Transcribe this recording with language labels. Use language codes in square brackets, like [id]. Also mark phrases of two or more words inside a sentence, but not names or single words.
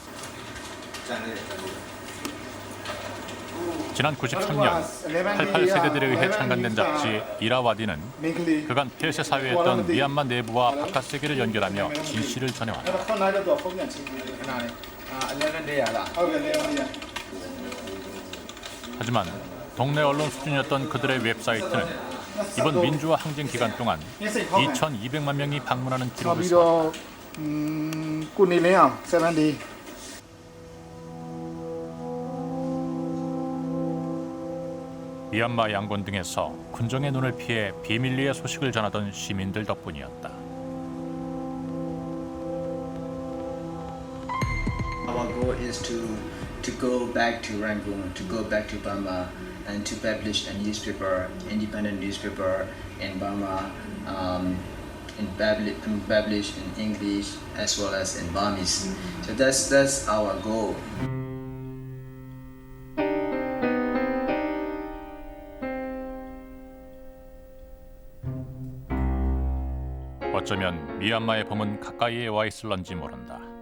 [ko] 지난 93년 88 세대들에 의해 창간된 잡지 이라와디는 그간 폐쇄 사회였던 미얀마 내부와 바깥 세계를 연결하며 진실을 전해왔다. 하지만 동네 언론 수준이었던 그들의 웹사이트는 이번 민주화 항쟁 기간 동안 2,200만 명이 방문하는 기록을 [my] ကိုနေလင်းအောင်7 day [ko] 미얀마 양곤 등에서 군정의 눈을 피해 비밀리에 소식을 전하던 시민들 덕분이었다. [en] Our goal is to go back to Rangoon, to go back to Burma, and to publish a newspaper, independent newspaper in Burma, published in English as well as in Burmese. So that's our goal. [ko] 어쩌면 미얀마의 봄은 가까이에 와 있을런지 모른다.